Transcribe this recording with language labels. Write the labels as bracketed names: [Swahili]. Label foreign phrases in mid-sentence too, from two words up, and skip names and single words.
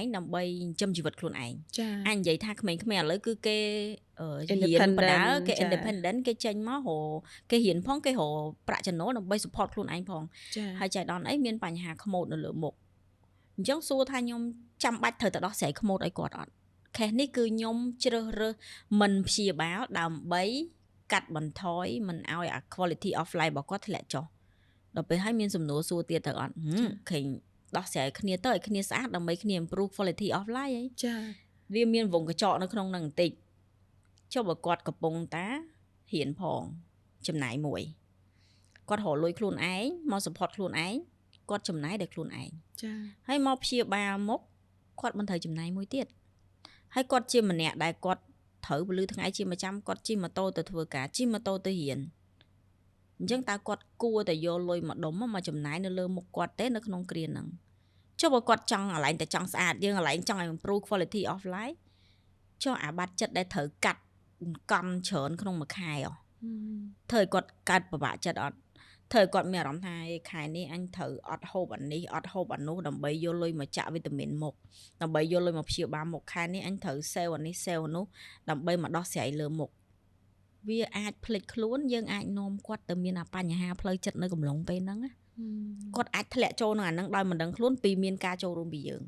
[Khmer] ដើម្បីចិញ្ចឹមជីវិតខ្លួនឯងអាចនិយាយថាក្មេងៗឥឡូវគឺគេរៀនបណ្ដើគេ independent គេចេញមករកគេរៀ នផងគេរកប្រាក់ចំណូលដើម្បី support ខ្លួនឯងផងហើយចៃដន្យអីមានបញ្ហាខ្មោចនៅលើមុខអញ្ចឹងសួរថាខ្ញុំចាំបាច់ត្រូវទៅដោះស្រាយខ្មោចឲ្យគាត់អត់ខេសនេះគឺខ្ញុំជ្រើសរើសមិនព្យាបាលដើម្បីកាត់បន្ថយមិនឲ្យអា [English] quality of life [Khmer] របស់គាត់ធ្លាក់ចុះដល់ពេលហើយមានសំណួរសួរទៀតទៅអត់ឃើញដោះស្រាយគ្នាទៅឲ្យគ្នាស្អាតដើម្បីគ្នា [English] improve quality of life [Khmer] ហី ចា វាមានវងកញ្ចក់នៅក្នុងនឹងបន្តិចចុះបើគាត់កំពុងតាហ៊ានផងចំណាយមួយគាត់រកលុយខ្លួនឯងមក support ខ្លួនឯងគាត់ចំណាយដោយខ្លួនឯង ចា ហើយមកព្យាបាលមកគាត់មិនត្រូវចំណាយមួយទៀតហើយគាត់ជាម្នាក់ដែលគាត់ត្រូវពលឺថ្ងៃជាប្រចាំគាត់ជិះម៉ូតូទៅធ្វើការជិះម៉ូតូទៅរៀនអញ្ចឹងតើគាត់គួរតែ យកលុយមកដុំមកចំណាយនៅលើមុខគាត់ទេនៅក្នុងគ្រាហ្នឹងចុះបើគាត់ចង់កន្លែងតែចង់ស្អាតយើងកន្លែងចង់ឲ្យ [English] improve quality of life [Khmer] ចុះអាបាត់ចិត្តដែលត្រូវ កាត់កម្មច្រើនក្នុងមួយខែធ្វើឲ្យគាត់កើតពិបាកចិត្តអត់ធ្វើឲ្យគាត់មានអារម្មណ៍ថាខែនេះអញត្រូវអត់ហូបអានេះអត់ហូបអានោះដើម្បីយកលុយមកចាក់វីតាមីនមុខដើម្បីយកលុយមកព្យាបាលមុខខែនេះអញត្រូវសេវអានេះសេវអានោះដើម្បីមកដោះស្រាយលើមុខវាអាចភ្លេចខ្លួនយើងអាចនាំគាត់ទៅមានបញ្ហាផ្លូវចិត្តនៅកំឡុងពេលហ្នឹងគាត់អាចធ្លាក់ចូលក្នុងអាហ្នឹងដោយមិនដឹងខ្លួនពីមានការចូលរួមពីយើង